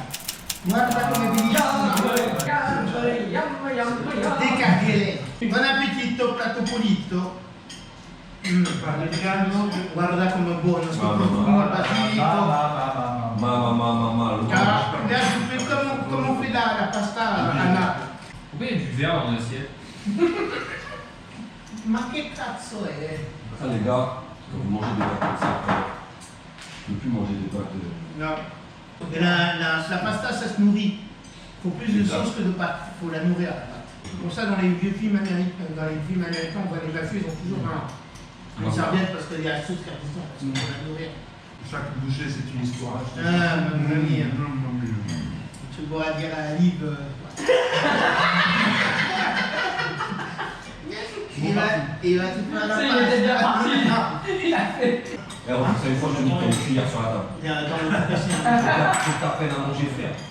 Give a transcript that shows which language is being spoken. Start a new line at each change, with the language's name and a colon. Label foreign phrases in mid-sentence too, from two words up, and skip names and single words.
Italian: Guarda come vi dico. Decaghe. Buon appetito, platto pulito. Guarda come è buono, sto profumo al basilico. Mamma.
French: Regarde, tu fais comme on fait la pasta à Naples. Pourquoi il y a du verre dans l'assiette?
Italian: Ma che cazzo è?
French: Ça les gars, quand vous mangez des pâtes comme ça, je ne peux plus manger des pâtes. Non. Et la pasta, ça se nourrit. Il faut plus de sauce que de pâte. Il faut la nourrir, la pâte. Pour ça, dans les vieux films américains, on voit les mafieux, ils ont toujours une serviette parce qu'il y a la sauce qui est résistante, parce qu'il faut la nourrir. Chaque bouchée, c'est une histoire.
Italian: Ah, mamma mia.
French: Tu pourras dire à Liv. Il va te faire la passe. Et alors, vous savez quoi, je mis ton cuillère sur la table. Il y a dans le cuisine. Faut que t'apprennes à manger, frère.